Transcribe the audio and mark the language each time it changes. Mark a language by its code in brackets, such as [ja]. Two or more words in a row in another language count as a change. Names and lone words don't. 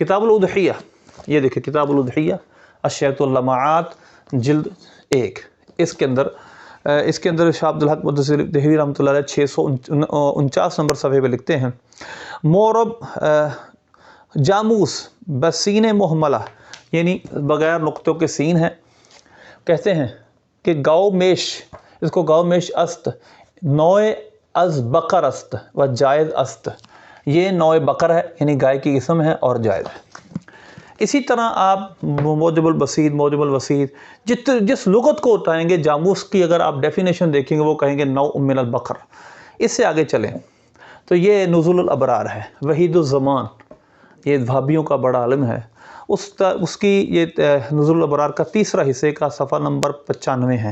[ur] کتاب الاضحیہ، یہ دیکھیں کتاب الاضحیہ اشیاۃ اللمعات جلد 1، اس کے اندر شاہ عبدالحق دہلوی رحمۃ اللہ علیہ 649 نمبر صفحے پہ لکھتے ہیں، [ar] مورب جاموس بسین محملہ، [ur] یعنی بغیر نقطوں کے سین ہے، کہتے ہیں کہ گاؤ میش، اس کو [fa] گاؤ میش است، نوع از بقر است و جائز است، [ur] یہ نوع بقر ہے یعنی گائے کی قسم ہے اور جائز ہے۔ اسی طرح آپ موجب البسیط، موجب الوسیط، جس لغت کو اٹھائیں گے جاموس کی اگر آپ ڈیفینیشن دیکھیں گے وہ کہیں گے [ar] نوع من البقر۔ [ur] اس سے آگے چلیں تو یہ نزول الابرار ہے، وحید الزمان، یہ بھابیوں کا بڑا عالم ہے، اس کی یہ نزول الابرار کا تیسرا حصے کا صفحہ نمبر 95 ہے۔